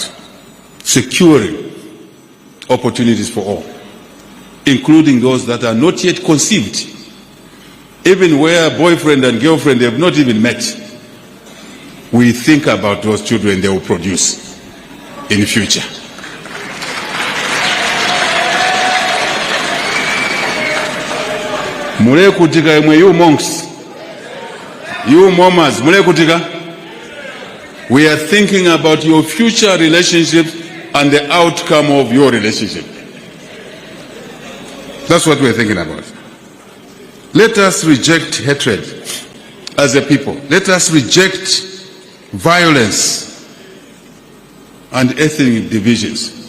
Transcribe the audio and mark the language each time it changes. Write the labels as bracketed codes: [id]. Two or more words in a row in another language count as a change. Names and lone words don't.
[en] Securing opportunities for all, including those that are not yet conceived, even where boyfriend and girlfriend have not even met. We think about those children they will produce in the future. [bem] Mule kutika imwe, [en] you monks, you mamas, [bem] mule kutika. [en] We are thinking about your future relationships and the outcome of your relationship. That's what we're thinking about. Let us reject hatred as a people. Let us reject violence and ethnic divisions.